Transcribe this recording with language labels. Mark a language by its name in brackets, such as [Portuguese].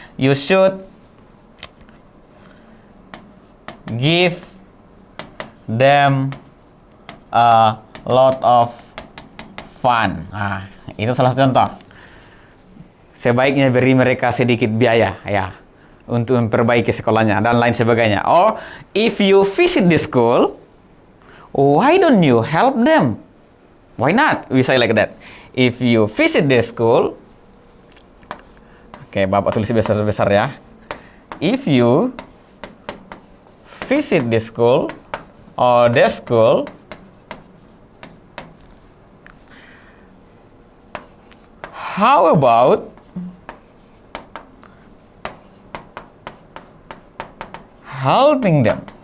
[English] You should give them a lot of fun. [Indonesian] Nah, itu salah satu contoh. Sebaiknya beri mereka sedikit biaya ya untuk memperbaiki sekolahnya dan lain sebagainya. [English] Or if you visit this school, why don't you help them? Why not? We say like that. If you visit this school, [Indonesian] oke, Bapak tulis besar-besar ya. [English] If you visit this school or the school, how about helping them?